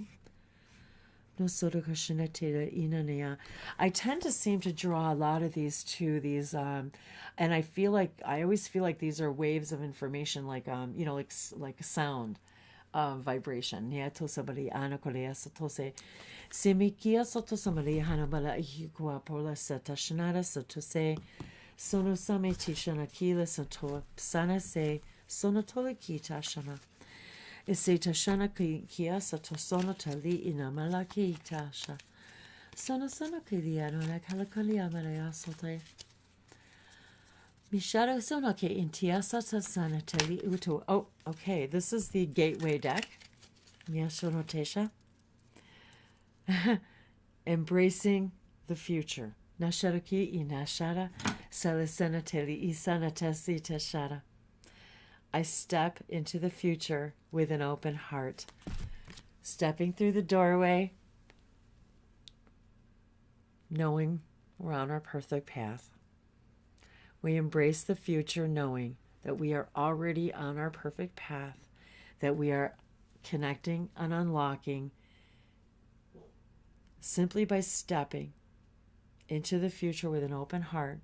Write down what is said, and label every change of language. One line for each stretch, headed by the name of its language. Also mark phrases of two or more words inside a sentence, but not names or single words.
English: I tend to seem to draw a lot of these to these, and I always feel like these are waves of information, like like a sound, vibration. Sono same tishana kila santo sana se sono tole kita shana. Ise tashana kia sato sono tali ina malaki tasha. Sono kiliano na kalakali amaraya sote. Mishado sono ke intiasa sana tali uto. Oh, okay. This is the gateway deck. Miyasono tesha. Embracing the future. Nasharuki inashara. Salisanateli isanatesi teshara. I step into the future with an open heart. Stepping through the doorway, knowing we're on our perfect path. We embrace the future knowing that we are already on our perfect path, that we are connecting and unlocking simply by stepping into the future with an open heart.